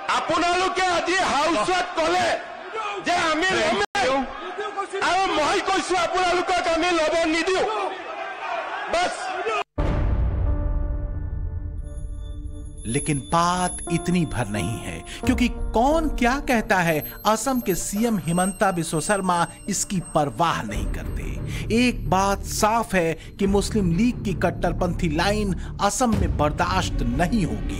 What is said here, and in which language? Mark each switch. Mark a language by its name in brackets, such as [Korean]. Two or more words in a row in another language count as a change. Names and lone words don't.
[Assamese] আপোনালোকে আজি হাউচত ক'লে যে আমি আৰু মই কৈছো আপোনালোকক আমি ল'ব নিদিও बस। [Hindi] लेकिन बात इतनी भर नहीं है, क्योंकि कौन क्या कहता है असम के सीएम हिमंता बिस्वा शर्मा इसकी परवाह नहीं करते। एक बात साफ है कि मुस्लिम लीग की कट्टरपंथी लाइन असम में बर्दाश्त नहीं होगी।